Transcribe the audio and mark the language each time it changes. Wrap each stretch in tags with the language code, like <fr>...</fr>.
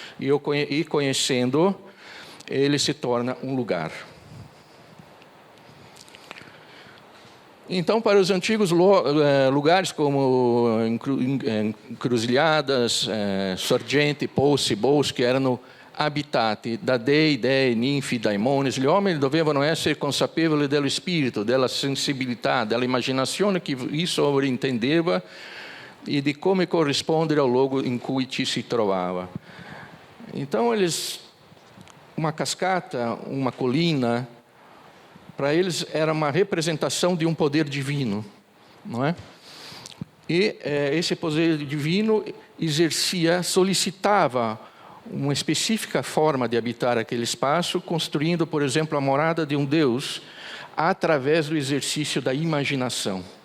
<pt>E conhecendo, ele se torna um lugar. Então, para os antigos lugares como encruzilhadas,</pt> <it>sorgenti, pozzi, boschi, erano abitati da dei, ninfi, daimoni. Gli uomini dovevano essere consapevoli dello spirito, della sensibilità, della immaginazione che isso intendeva e di come corrispondere ao luogo in cui ci si trovava.</it> <pt>Então, uma cascata, uma colina, para eles era uma representação de um poder divino, não é? E esse poder divino solicitava uma específica forma de habitar aquele espaço, construindo, por exemplo, a morada de um Deus através do exercício da imaginação.</pt>